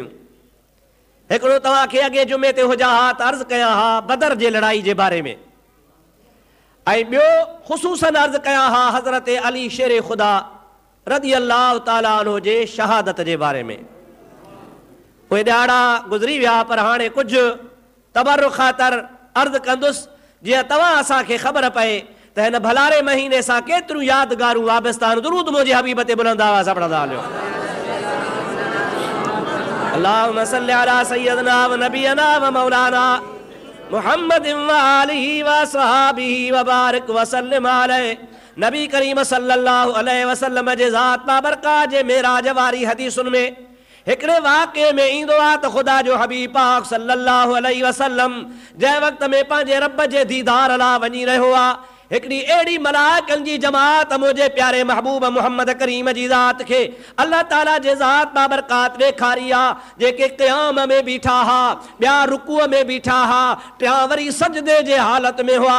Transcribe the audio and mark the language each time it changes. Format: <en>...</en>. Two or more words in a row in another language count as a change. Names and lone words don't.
<sd>हिकिड़ो तव्हांखे अॻे जुमे ते हुजां हा त अर्ज़ु कयां हा बदर जे लड़ाई जे बारे में, ऐं ॿियो ख़ुसूसन अर्ज़ु कयां हा हज़रत अली शेर ख़ुदा</sd> <ar>رضي الله تعالى عنه</ar> <sd>जे शहादत जे बारे में। उहे ॾिहाड़ा गुज़री विया, पर हाणे कुझु तबरुख़ ख़ातिर अर्ज़ु कंदुसि जीअं तव्हां असांखे ख़बर पए त हिन भलारे महीने सां केतिरियूं यादगारूं वाबस्ता आहिनि। दुरूद मुंहिंजे हबीब ते बुलंद आवाज़ सां पढ़ंदा हलियो।</sd> <ar>اللهم صل على سيدنا ونبينا ومولانا محمد وآله وصحبه وبارك وسلم عليه.</ar> <sd>नबी करीम</sd> <ar>صلى الله عليه وسلم</ar> <sd>जे ज़ात बाबरकात जे मेराज वारी हदीसुनि में हिकिड़े वाक़े में ईंदो आहे त ख़ुदा जो हबीब पाक</sd> <ar>صلى الله عليه وسلم</ar> <sd>जंहिं वक़्त में पंहिंजे रब जे दीदार लाइ वञी रहियो आहे, हिकिड़ी अहिड़ी मलाइकनि जी जमात मुंहिंजे प्यारे महबूब मुहम्मद करीम जी ज़ात खे अल्लाह ताला जे ज़ात बाबरकात ॾेखारी आहे, जेके क़याम में बीठा हा, ॿिया रुकूअ में बीठा हा, टिया वरी सजदे जे हालत में हुआ।</sd>